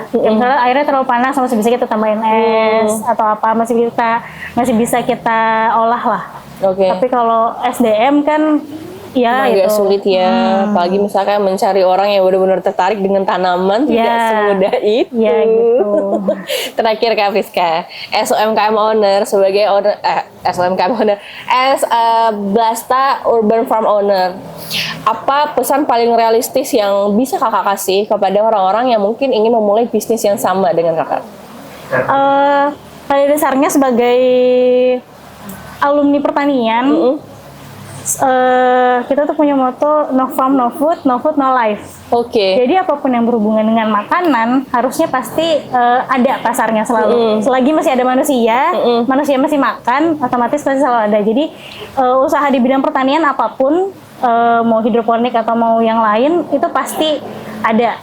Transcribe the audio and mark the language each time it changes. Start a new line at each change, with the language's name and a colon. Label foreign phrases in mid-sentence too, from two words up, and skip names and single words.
Indonesian: Misalnya airnya terlalu panas masih bisa kita tambahin es atau apa masih bisa kita olah lah. Oke. Tapi kalau SDM kan ya agak itu sulit ya, apalagi misalkan mencari orang yang benar-benar tertarik dengan tanaman tidak semudah itu. Ya gitu. Terakhir Kak Friska,
English: as UMKM owner
Indonesian: sebagai owner,
English: as UMKM owner, as a Blasta Urban Farm owner,
Indonesian: apa pesan paling realistis yang bisa Kakak kasih kepada orang-orang yang mungkin ingin memulai bisnis yang sama dengan Kakak? Pada dasarnya sebagai alumni pertanian, kita tuh punya moto
English: no farm no food no life.
Indonesian: Oke. Jadi apapun yang berhubungan dengan makanan harusnya pasti ada pasarnya selalu. Selagi masih ada manusia, manusia masih makan, otomatis pasti selalu ada. Jadi usaha di bidang pertanian apapun, mau hidroponik atau mau yang lain itu pasti ada.